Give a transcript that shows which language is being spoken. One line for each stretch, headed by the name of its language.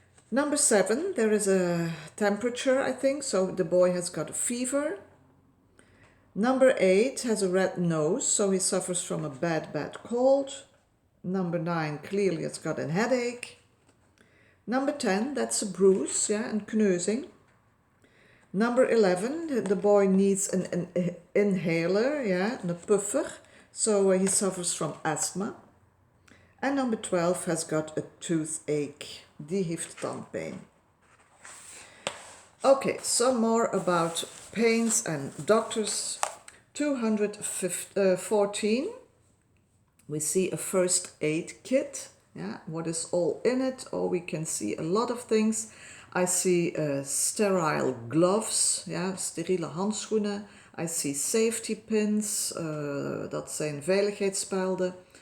English: Number 7, there is a temperature, I think, so the boy has got a fever. Number 8 has a red nose, so he suffers from a bad cold. Number 9 clearly has got a headache. Number 10, that's a bruise, yeah,
Dutch: een kneuzing.
English: Number 11, the boy needs an inhaler, yeah,
Dutch: een puffer,
English: so he suffers from asthma. And number 12 has got a toothache,
Dutch: die heeft tandpijn.
English: Okay, some more about pains and doctors. 214, we see a first aid kit. Yeah, what is all in it? Oh, we can see a lot of things. I see sterile gloves, yeah,
Dutch: steriele handschoenen.
English: I see safety pins,
Dutch: dat zijn veiligheidsspelden.